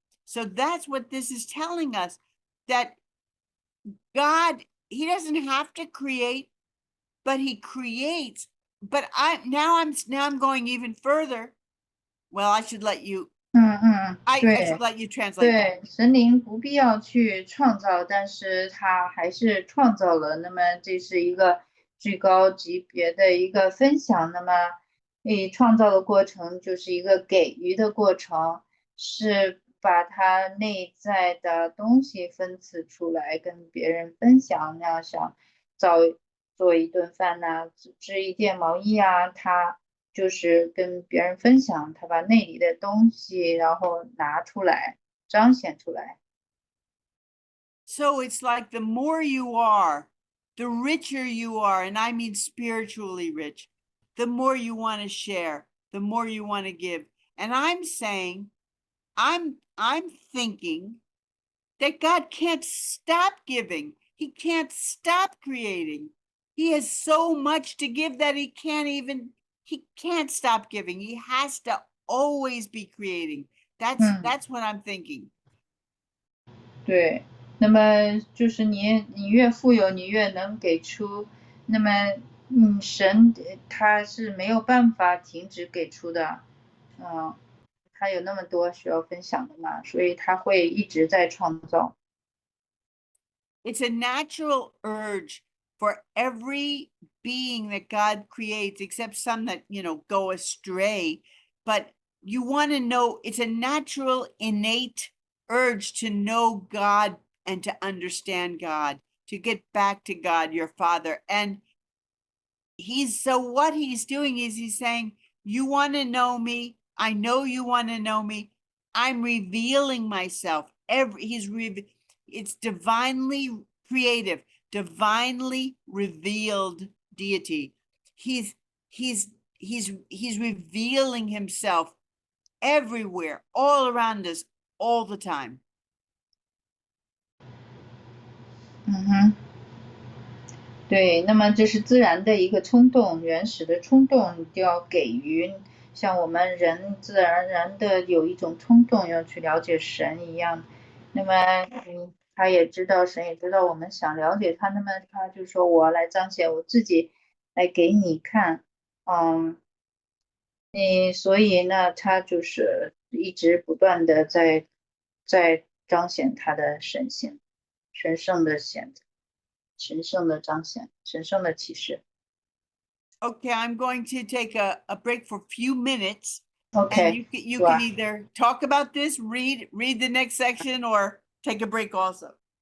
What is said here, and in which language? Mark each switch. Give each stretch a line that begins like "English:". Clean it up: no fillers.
English: So that's what this is telling us, that God, he doesn't have to create, but he creates. But I'm going even further. Well, I should let you. I should let you translate.
Chinese: 对，神灵不必要去创造，但是他还是创造了。那么这是一个最高级别的一个分享。那么，创造的过程就是一个给予的过程，是把他内在的东西分赐出来，跟别人分享。那样想做一顿饭呐，织一件毛衣啊，他就是跟别人分享，他把内里的东西然后拿出来彰显出来。
English: So it's like the more you are, the richer you are, and I mean spiritually rich, the more you want to share, the more you want to give. And I'm saying, I'm thinking that God can't stop giving. He can't stop creating. He has so much to give that he can't stop giving. He has to always be creating. That's what I'm thinking.
Chinese: 对，那么就是你越富有，你越能给出。那么，神他是没有办法停止给出的，他有那么多需要分享的嘛，所以他会一直在创造。
English: It's a natural urge for every being that God creates, except some that, go astray. But you want to know, it's a natural, innate urge to know God and to understand God, to get back to God, your Father. And what he's doing is he's saying, you want to know me. I know you want to know me. I'm revealing myself. It's divinely creative, divinely revealed deity. He's revealing himself everywhere, all around us, all the time.
Chinese: 对，那么这是自然的一个冲动，原始的冲动就要给予，像我们人自然而然的有一种冲动要去了解神一样。那么，他也知道，神也知道我们想了解他，那么他就说我来彰显我自己，来给你看，所以呢，他就是一直不断的在彰显他的神性，神圣的彰显，神圣的启示。
English: Okay, I'm going to take a break for a few minutes. OK， And you sure. can either talk about this, read the next section, or take a break also.